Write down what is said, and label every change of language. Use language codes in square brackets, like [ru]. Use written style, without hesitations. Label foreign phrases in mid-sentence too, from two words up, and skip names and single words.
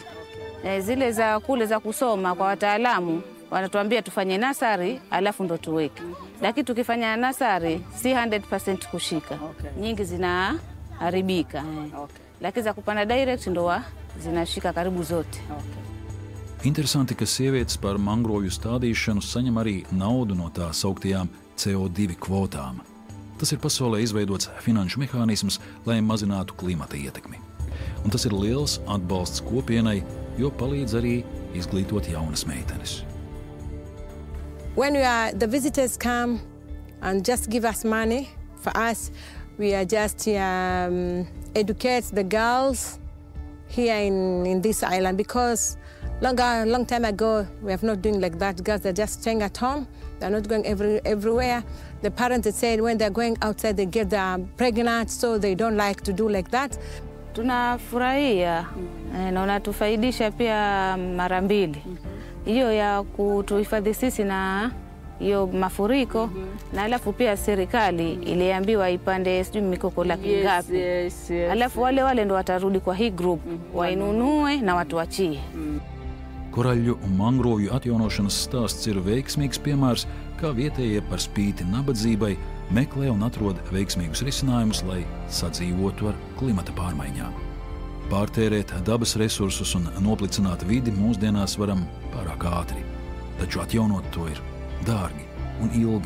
[sw] Zile za kule za kusoma kwa wataalamu wanatuambia tufanye nursery alafu ndo tuweke. Lakini tukifanya nursery si 100% kushika. Nyingi zinaharibika. Lakini za kupanda direct ndo zinashika karibu zote. [lv] Interesanti, ka sievietes par mangrovu stādīšanu saņem arī naudu no tā sauktajām CO2 kvotām. Tas ir pasaulē izveidots finanšu mehānisms, lai mazinātu klimata ietekmi. Un tas ir liels atbalsts kopienai, jo palīdz arī izglītot jaunas meitenes. [en] When the visitors come and just give us money, for us, we are just educate the girls here in this island, because long time ago, we have not doing like that. Girls are just staying at home. They're not going everywhere. The parents said when they're going outside, they get pregnant, so they don't like to do like that. [sw] Tunafurahia na unatufaidisha pia mara mbili. Hiyo ya kutuhifadhi sisi na hiyo mafuriko, na alafu pia serikali iliambiwa ipande sijui mikoko laki ngapi. Alafu wale ndo watarudi kwa hii group, wainunue na watuachie. [lv] Koraļu un mangrovju atjaunošanas stāsts ir veiksmīgs piemērs, kā vietējie par spīti nabadzībai meklē un atrod veiksmīgus risinājumus, lai sadzīvotu ar klimata pārmaiņām. Pārtērēt dabas resursus un noplicināt vidi mūsdienās varam pārāk ātri, taču atjaunot to ir dārgi un ilgi.